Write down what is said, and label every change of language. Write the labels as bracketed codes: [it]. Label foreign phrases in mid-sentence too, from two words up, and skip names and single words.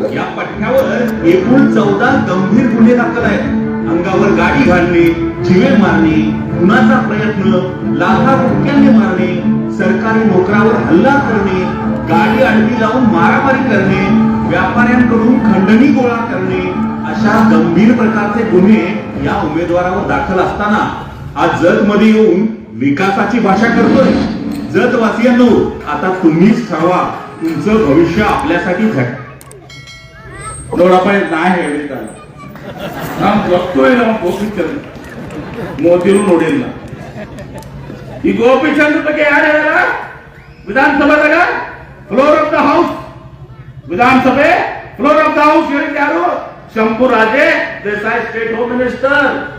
[mr] या पठ्यावर एकूण 14 गंभीर गुन्हे दाखल आहेत अंगावर गाडी घालणे जीवे मारणे खुनाचा प्रयत्न लाथाबुक्क्यांनी मारणे सरकारी नोकरावर हल्ला करणे गाडी आडवी लावून मारामारी करणे व्यापाऱ्यांकडून खंडणी गोळा करणे अशा गंभीर प्रकारचे गुन्हे या उमेदवारावर दाखल असताना आज जत मध्ये येऊन विकासाची भाषा करतोय जतवासियांनो आता तुम्हीच ठरवा तुमचं भविष्य आपल्यासाठी झट [kn] ನೋಡಪ್ಪ ನಾ ಹೇಳಿದ್ದ ನಾವು ಗೊತ್ತೋಯ್ ನಾವು ಗೋಪಿಚಂದ್ರ ಮೋದಿರು ನೋಡಿಲ್ಲ ಈ ಗೋಪಿಚಂದ್ರ ಬಗ್ಗೆ ಯಾರು ಹೇಳ ವಿಧಾನಸಭೆದಾಗ [en] floor of the house [kn] ವಿಧಾನಸಭೆ [en] floor of the house [kn] ಹೇಳಿದ ಯಾರು ಶಂಭುರಾಜೆ ದೇಸಾಯಿ [en] state home minister